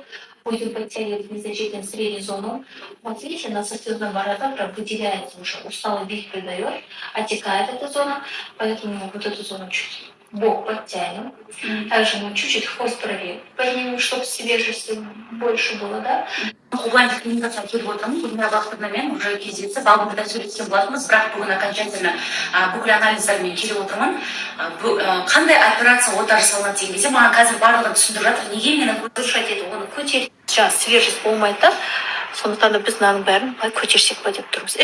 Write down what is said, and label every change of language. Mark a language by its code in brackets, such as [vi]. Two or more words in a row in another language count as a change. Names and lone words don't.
[ru] Будем подтягивать незначительно среднюю зону. Вот видите, на сосудном бородавка выделяется уже, усталый вид придает, отекает эта зона, поэтому вот эту зону чуть бок подтянем. Также мы чуть-чуть хвост проверим, поднимем, чтобы свежести больше было, да? [kk] Оған клиникаға келіп отырмын. Бүгін уақытымен уже кездесіп, алдында сөйлескен болатынбыз, бірақ бүгін окончательно бүкіл анализдермен келіп отырмын. Қандай операция ота жасалынады деген кезде маған қазір барлығы түсіндіріп жатыр. Неге мені дұрыс айтады, оны көтеріп жаңағы свежесть болмайды да. Сондықтан да біз мынаның бәрін былай көтерсек па деп тұрмыз.